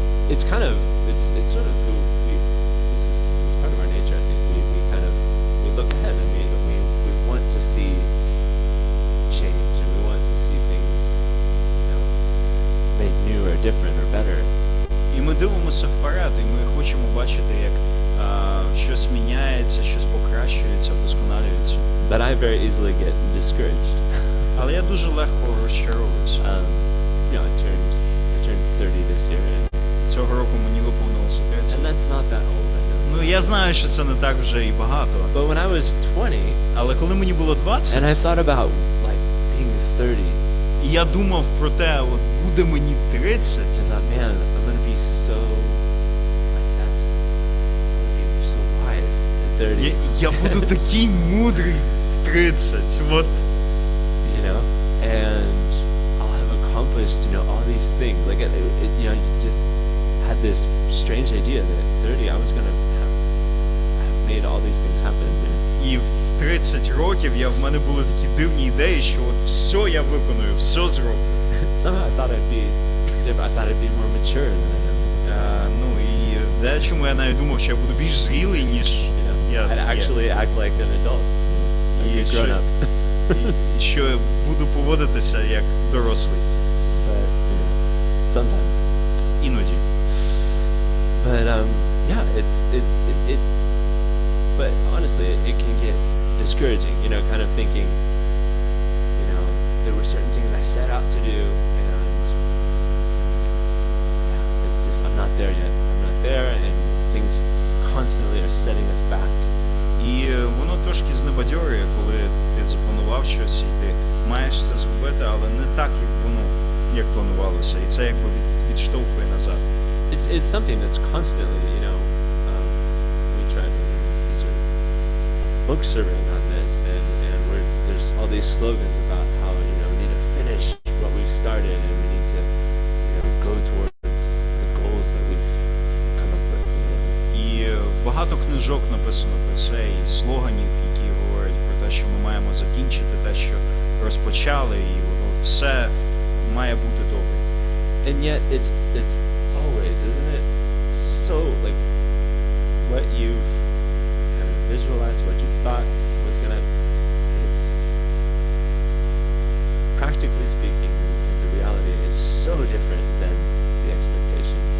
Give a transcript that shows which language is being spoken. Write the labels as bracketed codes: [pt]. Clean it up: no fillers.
[en] It's kind of, it's sort of who it's part of our nature, I think. We kind of, we look ahead and we want to see change, and we want to see things, you know, made new or different or better. [uk] І ми дивимося вперед, і ми хочемо бачити, як щось міняється, щось покращується, вдосконалюється. [en] But I very easily get discouraged. [uk] Але я дуже легко розчаровуюся. [en] You know, I turned 30 this year, and [uk] цього року мені виповнилося 30. [en] And that's not that old, I know. [uk] Я знаю, що це не так вже і багато. [en] But when I was 20, [uk] але коли мені було 20, [en] and I thought about like being 30, [uk] і я думав про те, от буде мені 30, [en] I thought, man, I'm going to be so, like, I'm going to be so wise at 30. [uk] Я буду такий мудрий в 30. От, [en] you know, and I'll have accomplished, you know, all these things. Like, you know, you just had this strange idea that at 30 I was going to have made all these things happen. [uk] І в 30 років в мене були такі дивні ідеї, що от все я виконую, все зроблю. [en] Somehow I thought I'd be different. I thought I'd be more mature than I am. [uk] І дечому я навіть думав, що я буду більш зрілий, ніж я [en] I'd actually act like an adult. Like a grown up. [uk] І що я буду поводитися як дорослий. [en] But, you know, sometimes. [uk] Іноді. [en] But yeah, but honestly, it can get discouraging, kind of thinking, there were certain things I set out to do, and it's just, I'm not there yet. I'm not there, and things constantly are setting us back. [uk] І воно трошки знебадьорює, коли ти запланував щось, і ти маєш це зробити, але не так, як планувалося, і це якби відштовхує назад. [en] It's something that's constantly, we try to, these are book surveying on this, and there's all these slogans about how, we need to finish what we've started, and we need to, go towards the goals that we've come up with. [uk] І багато книжок написано про це, і слоганів, які говорять про те, що ми маємо закінчити те, що розпочали, і воно все має бути добре. [en] And yet it's always, isn't it, so like what you've kind of visualized, what you thought was gonna, it's practically speaking, the reality is so different than the expectation.